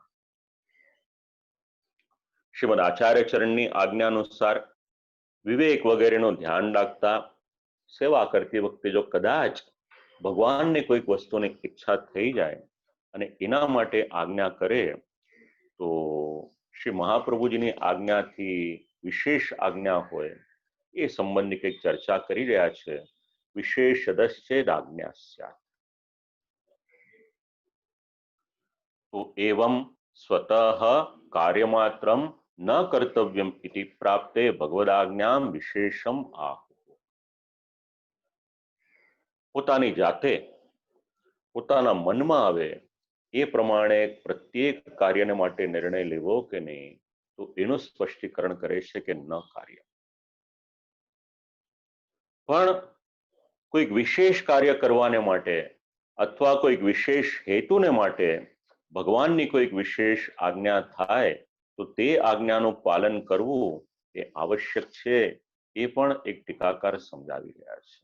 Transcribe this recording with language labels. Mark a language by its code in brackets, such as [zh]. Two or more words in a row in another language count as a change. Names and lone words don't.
[gu] શ્રીમદ આચાર્ય ચરણની આજ્ઞા અનુસાર વિવેક વગેરેનું ધ્યાન રાખતા સેવા કરતી વખતે જો કદાચ ભગવાનને કોઈક વસ્તુની ઈચ્છા થઈ જાય અને એના માટે આજ્ઞા કરે તો શ્રી મહાપ્રભુજીની આજ્ઞાથી વિશેષ આજ્ઞા હોય એ સંબંધી કંઈક ચર્ચા કરી રહ્યા છે. [sa] विशेषदश्चेद आज्ञा स्यात. તો એવમ स्वतः कार्यमात्रम न कर्तव्यम इति प्राप्ते भगवदाज्ञाम विशेषम आहु. [gu] પોતાની જાતે પોતાના મનમાં આવે એ પ્રમાણે પ્રત્યેક કાર્યને માટે નિર્ણય લેવો કે નહીં, તો એનું સ્પષ્ટીકરણ કરે છે કે ન કાર્ય. પણ કોઈક વિશેષ કાર્ય કરવાને માટે અથવા કોઈક વિશેષ હેતુને માટે ભગવાનની કોઈક વિશેષ આજ્ઞા થાય તો તે આજ્ઞાનું પાલન કરવું એ આવશ્યક છે, એ પણ એક ટીકાકાર સમજાવી રહ્યા છે.